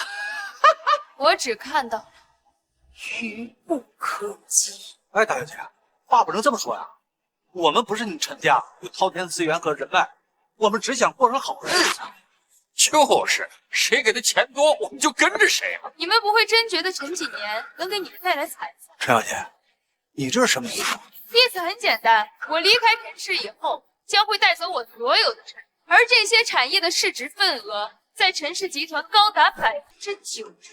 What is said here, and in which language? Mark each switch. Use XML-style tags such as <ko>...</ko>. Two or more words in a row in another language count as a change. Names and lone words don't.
<zh>我只看到了愚不可及。哎，大小姐，话不能这么说呀。我们不是你陈家有滔天资源和人脉，我们只想过上好日子。就是，谁給的錢多，我們就跟着誰啊！你們不會真覺得陳幾年能給你們帶來財富？陳小姐，你這是什麼意思？意思很簡單，我離開陳氏以後，將會帶走我所有的產業，而這些產業的市值份額在陳氏集團高達90%。</zh>